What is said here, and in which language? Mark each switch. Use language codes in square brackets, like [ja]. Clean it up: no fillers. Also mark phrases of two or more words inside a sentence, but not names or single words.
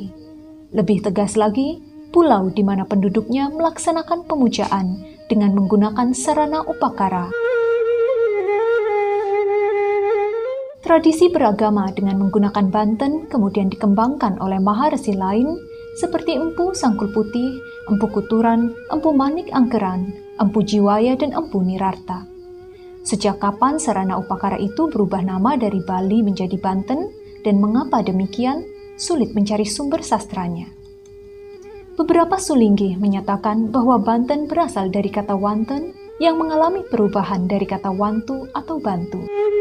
[id] Lebih tegas lagi, pulau di mana penduduknya melaksanakan pemujaan dengan menggunakan sarana upakara. Tradisi beragama dengan menggunakan Banten kemudian dikembangkan oleh Maharesi lain seperti Empu Sangkul Putih, Empu Kuturan, Empu Manik Angkeran, Empu Jiwaya, dan Empu Nirarta. Sejak kapan sarana upakara itu berubah nama dari Bali menjadi Banten dan mengapa demikian, sulit mencari sumber sastranya. Beberapa sulinggi menyatakan bahwa Banten berasal dari kata Wanten yang mengalami perubahan dari kata Wantu atau Bantu.